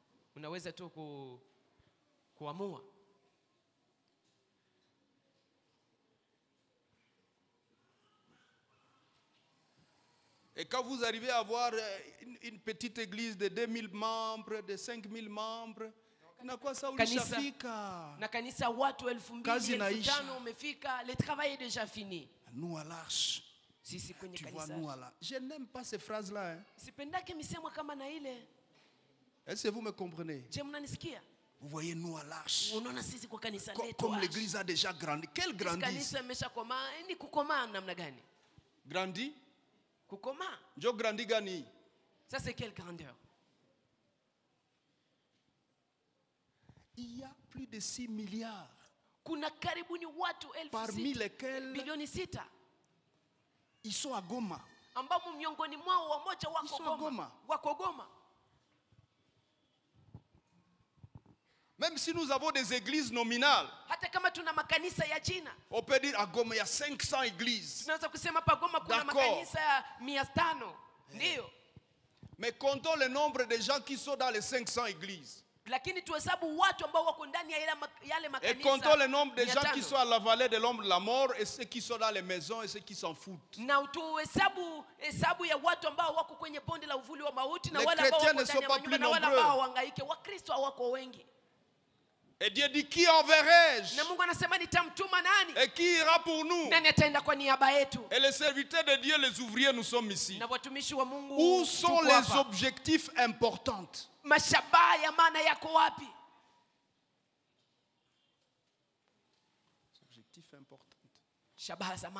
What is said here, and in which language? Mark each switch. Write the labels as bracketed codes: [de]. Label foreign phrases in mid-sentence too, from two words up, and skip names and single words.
[fr] Et quand vous arrivez à avoir une petite église de 2000 membres, de 5000 membres, [sw] na kwa ça ulishafika. Na kanisa watu 2000, 1500 umefika, [fr] le travail est déjà fini. Nous à l'arche. [sw] Sisi kwenye kanisa. [fr] Je n'aime pas ces phrases-là. [sw] Sipendake misemo kama na ile. [fr] Est-ce que vous me comprenez? [sw] Je mnanisikia? [fr] Vous voyez nous à l'arche. [sw] Unaona sisi kwa kanisa letu. [fr] Comme l'église a déjà grandi. Quelle grandisse? [sw] Kanisa imeshakoma, ni kukoma namna gani? [fr] Grandi? [sw] Kukoma. Jo grandi gani? [fr] Ça c'est quelle grandeur? Il y a plus de 6 milliards. [sw] Kuna karibuni watu 6,000. [fr] Parmi lesquels [sw] bilioni 6. [fr] Ils sont à Goma. [sw] Ambamo miongoni mwao wamoja wako Goma. Wako Goma. [fr] Même si nous avons des églises nominales, [sw] hata kama tuna makanisa ya jina, [fr] on peut dire à Goma il y a 500 églises. [sw] Tunaweza kusema pa Goma kuna makanisa ya 500. Ndio. [fr] Mais comptons le nombre de gens qui sont dans les 500 églises. [sw] Lakini tuhesabu watu ambao wako ndani ya yale makanisa. [fr] Et comptons le nombre de gens qui sont à la vallée de l'ombre de la mort et ceux qui sont dans les maisons et ceux qui s'en foutent. [sw] Na tuhesabu ya watu ambao wako kwenye bonde la uvuli wa mauti na wale ambao wako ndani ya manyumba na wale ambao hangaike. Wakristo hawako wengi. [fr] Et Dieu dit, qui enverrai-je? Et qui ira pour nous? Et les serviteurs de Dieu, les ouvriers, nous sommes ici. Où sont les objectifs importants? Objectifs importants.